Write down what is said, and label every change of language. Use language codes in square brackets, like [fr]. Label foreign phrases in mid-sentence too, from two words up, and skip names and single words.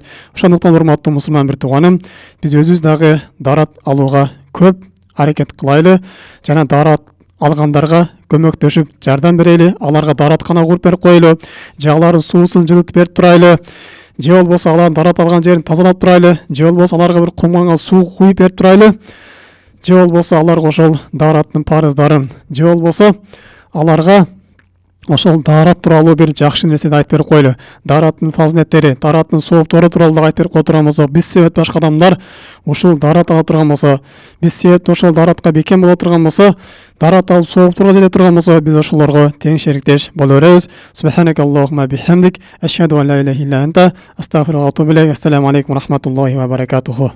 [ky] Ошондуктан урматтуу мусулман бир тууганым, биз өзүбүз дагы дарат алууга көп аракет кылайлы жана дарат алгандарга көмөктөшүп жардам берели, аларга дараткана куруп берип коелу, же алардын суусун жылытып берип турайлы, же болбосо алардын дарат алган жерин тазалап турайлы, же болбосо аларга бир комганга суу куюп берип турайлы, же болбосо аларга ошол дараттын парыздарын, же болбосо аларга ошол дарат тууралуу бир жакшы нерсени айтып берип коелу. Дараттын фазилеттери, дараттын сооптору тууралуу да айтып берип кое турган болсо, биз себептүү башка адамдар ушул дарат ала турган болсо, биз себептүү ошол даратка бекем боло турган болсо, дарат алып соопторго жете турган болсо, биз ошолорго тең шериктеш боло беребиз. [ar] سبحانك اللهم بحمدك، أشهد أن لا إله إلا أنت، أستغفرك و أتوب إليك. السلام عليكم و رحمة الله و بركاته.